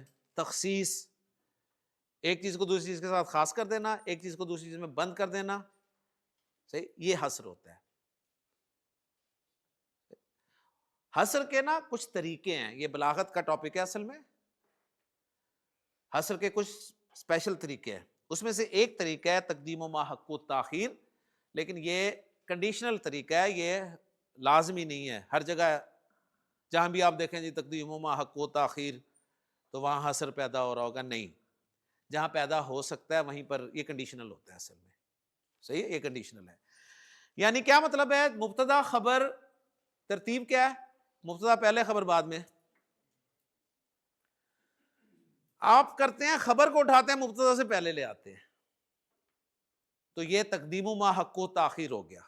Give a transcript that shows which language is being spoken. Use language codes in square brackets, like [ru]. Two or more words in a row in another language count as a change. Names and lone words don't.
[ur] تخصیص، ایک چیز کو دوسری چیز کے ساتھ خاص کر دینا، ایک چیز کو دوسری چیز میں بند کر دینا. صحیح. یہ حصر ہوتا ہے. حصر کے نا کچھ طریقے ہیں، یہ بلاغت کا ٹاپک ہے اصل میں. حصر کے کچھ اسپیشل طریقے ہیں، اس میں سے ایک طریقہ ہے [ar] تقدیم ما حق التاخیر، [ur] لیکن یہ کنڈیشنل طریقہ ہے، یہ لازمی نہیں ہے. ہر جگہ جہاں بھی آپ دیکھیں جی [ar] تقدیم ما حق التاخیر [ur] تو وہاں حصر پیدا ہو رہا ہوگا، نہیں. جہاں پیدا ہو سکتا ہے وہیں پر یہ کنڈیشنل ہوتا ہے اصل میں. صحیح ہے، یہ کنڈیشنل ہے. یعنی کیا مطلب ہے؟ مبتدا خبر ترتیب کیا ہے؟ مبتدا پہلے، خبر بعد میں. آپ کرتے ہیں خبر کو اٹھاتے ہیں مبتدا سے پہلے لے آتے ہیں، تو یہ [ar] تقدیم ما حق تاخیر [ur] ہو گیا.